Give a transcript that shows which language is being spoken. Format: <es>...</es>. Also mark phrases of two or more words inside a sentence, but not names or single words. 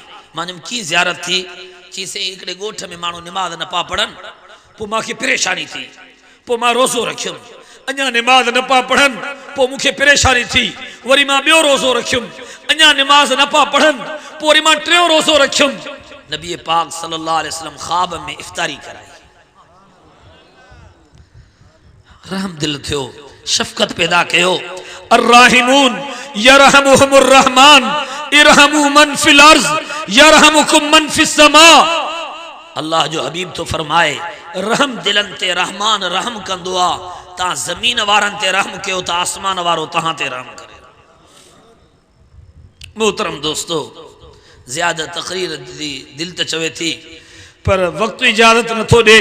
<sd>मां चयुमि कीअं ज़ियारत थी? चई साईं हिकिड़े ॻोठ में माण्हू निमाज़ न पिया पढ़नि, पोइ मूंखे परेशानी थी, पोइ मां रोज़ो रखियुमि, अञा निमाज़ न पिया पढ़नि, पोइ मूंखे परेशानी थी, वरी मां ॿियो रोज़ो रखियुमि, अञा निमाज़ न पिया पढ़नि, पोइ वरी मां 3 रोज़ो रखियुमि। नबी पाक</sd> <ar>صلى الله عليه وسلم</ar> <sd>ख्वाब में इफ्तारी कराई। रहम दिल थियो, शफ़क़त पैदा कयो।</sd> <ar>الراحمون يرحمهم الرحمن ارحموا من في الأرض يرحمكم من في السماء.</ar> <sd>अल्लाह जो हबीब तो फरमाए रहम दिलन ते रहमान रहम कंदो आ, ता ज़मीन वारन ते रहम कयो त आसमान वारो तहां ते रहम करे। मोहतरम दोस्तों, ज्यादा तकरीर दिल त चवे थी पर वक्त इजाजत नथो दे।</sd>